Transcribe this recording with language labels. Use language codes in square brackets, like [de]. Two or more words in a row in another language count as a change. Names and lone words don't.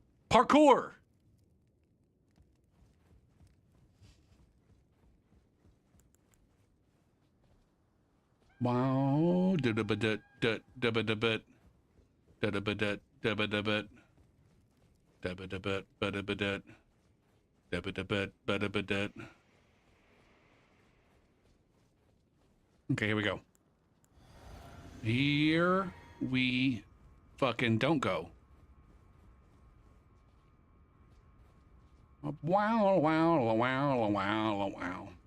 [en] Parkour! Wow. Da-da-ba-dut, da-da-ba-da-but. Da-da-ba-dut, da-ba-da-but. Da-ba-da-but, ba-da-ba-dut. Da-ba-da-but, ba-da-ba-dut. Okay, here we go. Here we fucking don't go. Wow, wow, wow, wow, wow.